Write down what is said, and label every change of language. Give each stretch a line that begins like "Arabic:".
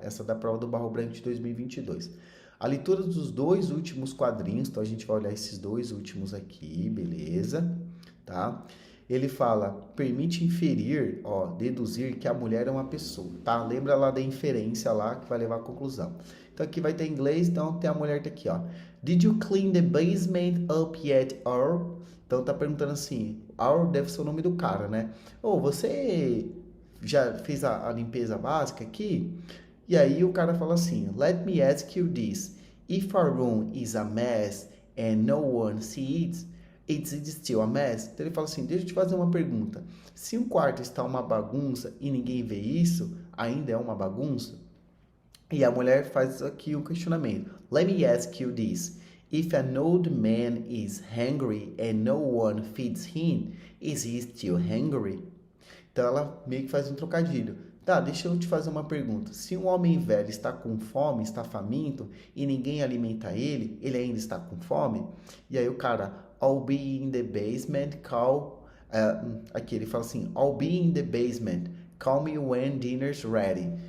Portuguese: Essa da prova do Barro Branco de 2022. A leitura dos 2 últimos quadrinhos, então a gente vai olhar esses 2 últimos aqui, beleza? Tá? Ele fala, permite inferir, ó, deduzir que a mulher é uma pessoa, tá? Lembra lá da inferência lá que vai levar à conclusão. Então aqui vai ter em inglês, então tem a mulher tá aqui, ó.
English: Did you clean the basement up yet, Earl?
Portuguese: Então tá perguntando assim, Earl deve ser o nome do cara, né? Você já fez a limpeza básica aqui? E aí o cara fala assim,
English: let me ask you this, if a room is a mess and no one sees it, it's still a mess?
Portuguese: Então ele fala assim, deixa eu te fazer uma pergunta, se um quarto está uma bagunça e ninguém vê isso, ainda é uma bagunça? E a mulher faz aqui um questionamento,
English: let me ask you this, If an old man is hungry and no one feeds him, is he still hungry?
Portuguese: Então ela meio que faz um trocadilho. Tá, deixa eu te fazer uma pergunta. Se um homem velho está com fome, está faminto, e ninguém alimenta ele, ele ainda está com fome? E aí o cara,
English: I'll be in the basement, call...
Portuguese: aqui ele fala assim,
English: I'll be in the basement, call me when dinner's ready.